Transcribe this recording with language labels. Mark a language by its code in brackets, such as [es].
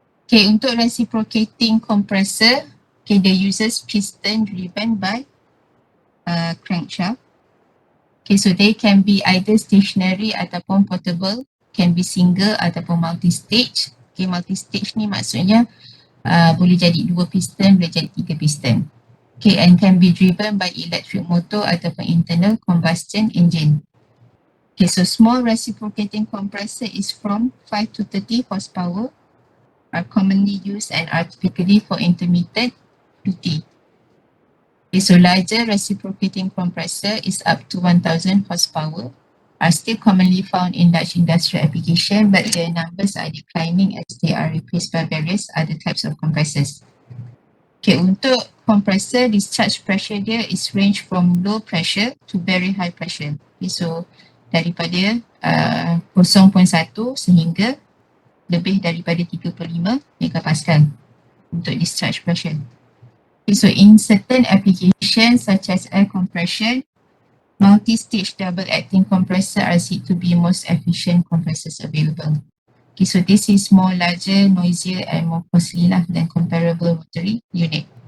[en] Okay, [ms] untuk [en] reciprocating compressor, okay, the uses piston driven by crankshaft. Okay, so they can be either stationary [ms] ataupun [en] portable, can be single ataupun multi-stage. [ms] Okay, multi-stage ni maksudnya boleh jadi 2 piston, boleh jadi 3 piston. [en] Okay, and can be driven by electric motor [ms] ataupun [en] internal combustion engine. Okay, so small reciprocating compressor is from 5 to 30 horsepower, are commonly used and are typically for intermittent duty. Okay, so larger reciprocating compressor is up to 1000 horsepower, are still commonly found in large industrial application, but their numbers are declining as they are replaced by various other types of compressors. Okay, [ms] untuk [en] compressor, discharge pressure dia is range from low pressure to very high pressure. [ms] Okay, so daripada 0.1 sehingga lebih daripada 35 megapascal untuk discharge pressure. [en] Okay, so in certain applications such as air compression, multi-stage double-acting compressor are said to be most efficient compressors available. Okay, so this is more larger, noisier and more costly lah than comparable rotary unit.